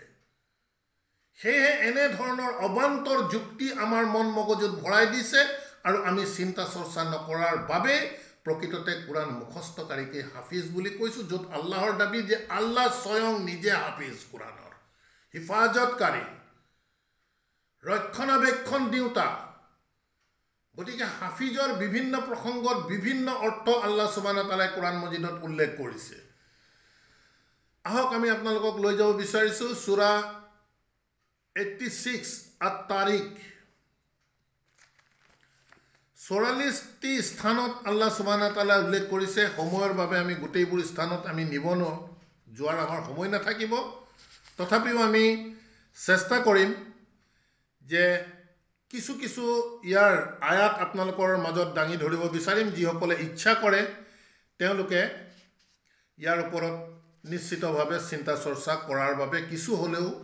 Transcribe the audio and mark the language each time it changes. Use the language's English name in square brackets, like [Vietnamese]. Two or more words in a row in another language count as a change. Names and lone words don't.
[Assamese] সেয়েহে এনেধৰণৰ অবান্তৰ যুক্তি আমাৰ মন মগজুত ভৰাই দিছে, আৰু আমি চিন্তা চৰ্চা নকৰাৰ বাবে প্ৰকৃততে কোৰআন মুখস্থকাৰীকে হাফিজ বুলি কৈছোঁ, য'ত আল্লাহৰ দাবী যে আল্লাহ স্বয়ং নিজে হাফিজ, কোৰআনৰ হিফাজতকাৰী, ৰক্ষণাবেক্ষণ দিওঁতা। গতিকে হাফিজৰ বিভিন্ন প্ৰসংগত বিভিন্ন অৰ্থ [Arabic] الله سبحانه وتعالى [Assamese] কোরআন মজিদত উল্লেখ কৰিছে আহক আমি আপোনালোকক লৈ যাব বিচাৰিছো সূৰা 86 আত-তাৰিক 44টি স্থানত [Arabic] الله سبحانه وتعالى [Assamese] উল্লেখ কৰিছে সময়ৰ বাবে আমি গোটেইবোৰ স্থানত আমি নিবনো যোৱাৰ আমাৰ সময় নাথাকিব তথাপিও আমি চেষ্টা কৰিম যে কিছু কিছু ইয়াৰ আয়াত আপোনালোকৰ মাজত দাঙি ধৰিব বিচাৰিম যিসকলে ইচ্ছা কৰে তেওঁলোকে ইয়াৰ ওপৰত নিশ্চিতভাৱে চিন্তা চৰ্চা কৰাৰ বাবে কিছু হলেও